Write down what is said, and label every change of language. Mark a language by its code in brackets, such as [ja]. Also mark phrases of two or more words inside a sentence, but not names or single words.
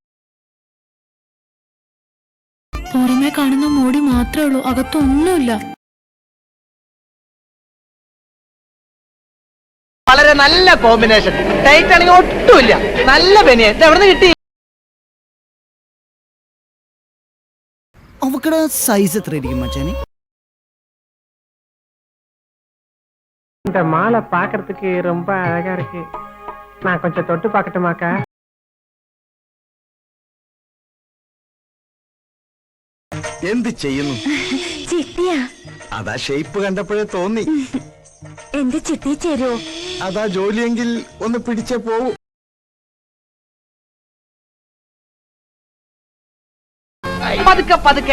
[ml] പുറമെ കാണുന്ന മോടി മാത്രമേ ഉള്ളൂ, അകത്തൊന്നുമില്ല. വളരെ നല്ല കോമ്പിനേഷൻ. ടൈറ്റ് ആണെങ്കിൽ ഒട്ടുമില്ല. നല്ല ബനിയൻ. എവിടെ നിന്ന് കിട്ടി? അവക്കടെ സൈസ് എത്ര ഇരിക്കും മച്ചാനെ? [ta] இந்த மாலை பாக்குறதுக்கு ரொம்ப அழகா இருக்கு. நான் கொஞ்சம் தொட்டு பார்க்கட்டுமாக்கா? [ml] എന്ത് ചെയ്യുന്നു? ചിട്ടിയാ? അതാ ഷേപ്പ് കണ്ടപ്പോഴേ തോന്നി. എന്റെ ചിട്ടി ചേരുവോ? അതാ ജോലിയെങ്കിൽ ഒന്ന് പിടിച്ചേ പോവൂ. പതുക്കെ പതുക്കെ.